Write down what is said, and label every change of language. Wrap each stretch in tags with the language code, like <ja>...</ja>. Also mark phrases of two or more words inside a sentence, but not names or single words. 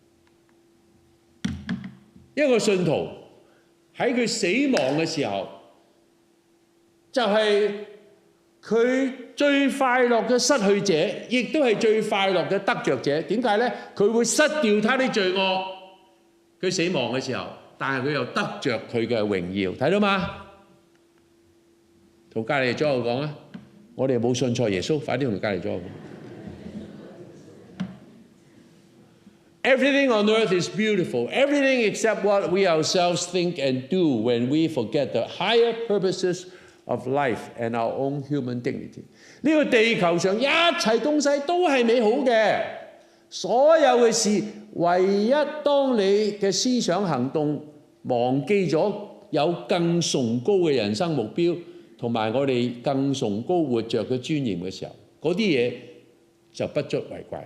<yue>一個信徒喺佢死亡嘅時候，就係佢最快樂嘅失去者，亦都係最快樂嘅得着者。點解呢？佢會失掉他的罪惡，佢死亡嘅時候，但係佢又得着佢嘅榮耀，睇到嗎？同隔離左右講啊，我哋冇信錯耶穌，快啲同隔離左右講。</yue> <en>Everything on earth is beautiful. Everything except what we ourselves think and do when we forget the higher purposes of life and our own human dignity.</en> <yue>呢個地球上一切東西都係美好嘅，所有嘅事，唯一當你嘅思想行動忘記咗有更崇高嘅人生目標，同埋我哋更崇高活着嘅尊嚴嘅時候，嗰啲嘢就不足為怪。</yue>